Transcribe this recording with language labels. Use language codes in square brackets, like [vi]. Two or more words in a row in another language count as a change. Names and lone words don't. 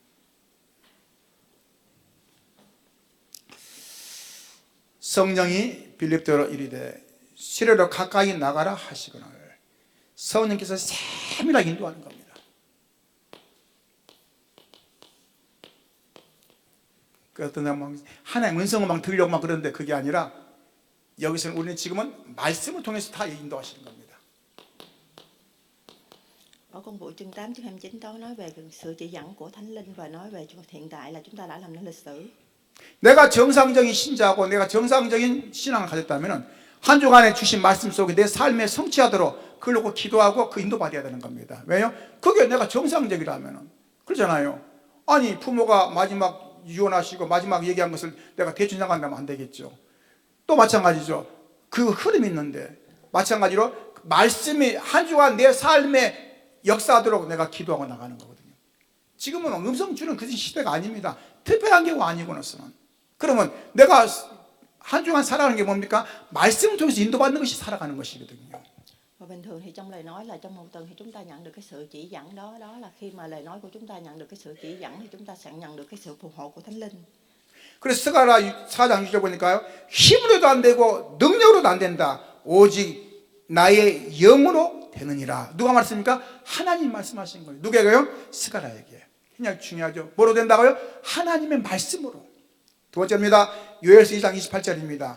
[ko] 성령이 빌립더로 이르되 시내로 가까이 나가라 하시거늘 성령께서 세밀하게 인도하는 겁니다. 그 어떤 사람은 하나님 은성을 막 들으려고 막 그러는데 그게 아니라 여기서는 우리는 지금은 말씀을 통해서 다 인도하시는 겁니다. [vi] Ở công vụ chương 8 chương 29 đó nói về sự chỉ dẫn của Thánh Linh và nói về hiện tại là chúng ta đã làm nên lịch sử. [ko] 내가 정상적인 신자고 내가 정상적인 신앙을 가졌다면 한 주간에 주신 말씀 속에 내 삶에 성취하도록 그걸 놓고 기도하고 그 인도받아야 되는 겁니다. 왜요? 그게 내가 정상적이라면 그러잖아요. 아니 부모가 마지막 유언하시고 마지막 얘기한 것을 내가 대충 생각한다면 안 되겠죠. 또 마찬가지죠. 그 흐름이 있는데 마찬가지로 말씀이 한 주간 내 삶에 역사하도록 내가 기도하고 나가는 거거든요. 지금은 음성 주는 그 시대가 아닙니다. 특별한 경우 아니고는. 그러면 내가 한 주간 살아가는 게 뭡니까? 말씀을 통해서 인도받는 것이 살아가는 것이거든요. [vi] Và bình thường thì trong lời nói là trong một tuần thì chúng ta nhận được cái sự chỉ dẫn đó, đó là khi mà lời nói của chúng ta nhận được cái sự chỉ dẫn thì chúng ta sẽ nhận được cái sự phù hộ của Thánh Linh. [ko] 그래서 스가랴 4장 6절 보니까요. 힘으로도 안 되고 능력으로도 안 된다. 오직 나의 영으로 되느니라. 누가 말씀입니까? 하나님 말씀하신 거예요. 누구에게요? 스가랴에게. 그냥 중요하죠. 뭐로 된다고요? 하나님의 말씀으로. 두 번째입니다. 요엘서 2장 28절입니다.